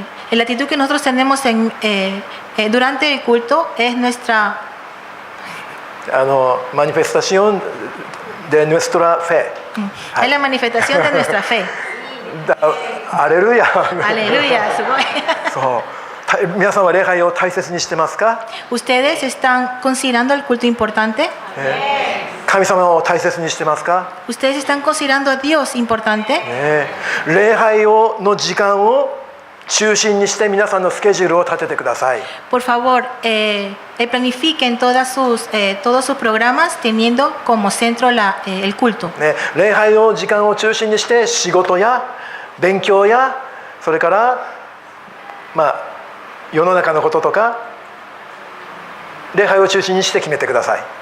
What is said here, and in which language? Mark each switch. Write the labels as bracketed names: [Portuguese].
[Spanish] La actitud que nosotros tenemos durante el culto es nuestra マニフェスタシオンでヌエストラフェ。 es la manifestación de nuestra fe. [Japanese] アレルヤ。 [Spanish] Aleluya, sugoi. [Japanese] そう皆さんは礼拝を大切にしてますか？ [Spanish] ¿Ustedes están considerando el culto importante? [Japanese] 神様を大切にしてますか？ [Spanish] ¿Ustedes están considerando a Dios importante? [Japanese] 礼拝の時間を中心にして皆さんのスケジュールを立ててください。 [Spanish] Por favor, planifiquen todos sus programas teniendo como centro el culto. [Japanese] ね、礼拝の時間を中心にして仕事や勉強やそれから世の中のこととか礼拝を中心にして決めてください。